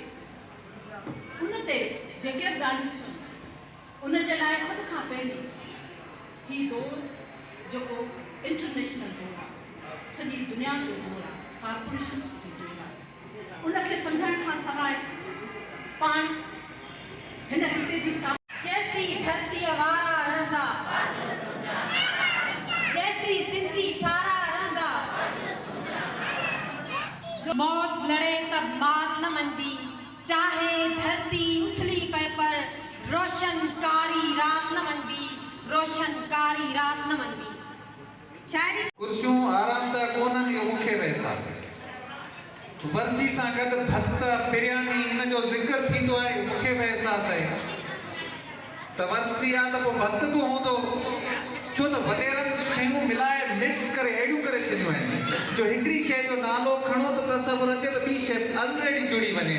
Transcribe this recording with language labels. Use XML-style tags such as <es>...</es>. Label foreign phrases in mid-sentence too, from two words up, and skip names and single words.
<sd>उन ते जेके बि ॻाल्हियूं थियूं उन जे लाइ सभ खां पहिरीं ही दौर जेको इंटरनेशनल दौर आहे, सॼी दुनिया जो दौर आहे, कॉर्पोरेशन्स जो दौर आहे, उनखे सम्झण खां सवाइ पाण हिन खिते जी जैसी धरती वारा रहंदा, जैसी सिंधी सारा रहंदा, मौत लड़े तब मात न मनबी, चाहे धरती उथली पे पर रोशनकारी रात न मनबी, रोशनकारी रात न मनबी। शायरी कुर्सियों आराम ता कोनन यो मुखे एहसास है, वर्सी सां गॾु भत बिरयानी इन जो ज़िक्र थींदो आहे, मुखे एहसास है त वर्सी आहे त पोइ भत बि हूंदो, छो त वॾेरनि शयूं मिलाए मिक्स करे अहिड़ियूं करे छॾियूं आहिनि जो हिकिड़ी शइ जो नालो खणो त तसवुरु अचे त ॿी शइ ऑलरेडी जुड़ी वञे।</sd>